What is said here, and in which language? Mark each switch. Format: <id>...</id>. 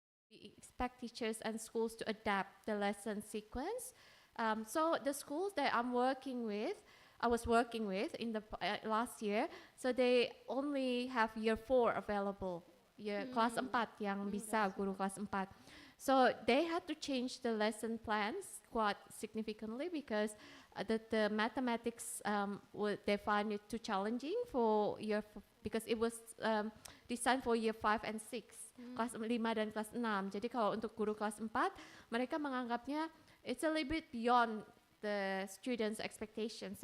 <en>We expect teachers and schools to adapt the lesson sequence. So the schools that I was working with in the last year, so they only have year 4 available.</en> <id>Kelas 4 yang bisa guru kelas 4.</id> <en>So they had to change the lesson plans quite significantly, because the mathematics they find it too challenging for because it was designed for year 5 and 6,</en> <id>kelas 5 dan kelas 6. Jadi kalau untuk guru kelas 4, mereka menganggapnya</id> <en>it's a little bit beyond the students' expectations.</en>